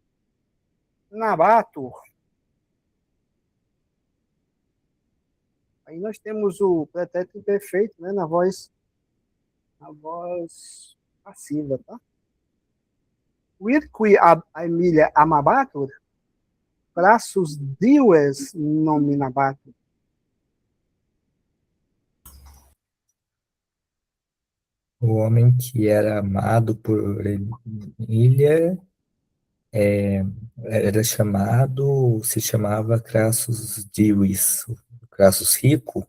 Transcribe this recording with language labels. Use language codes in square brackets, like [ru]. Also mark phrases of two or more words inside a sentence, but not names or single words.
[pt] Aí nós temos o pretérito imperfeito, né, na voz passiva, tá? [la] Virqui a Emília amabatur, crassus dives nominabatur. [pt] O homem que era amado por Emília era se chamava Crassus Divis, o Crassus Rico.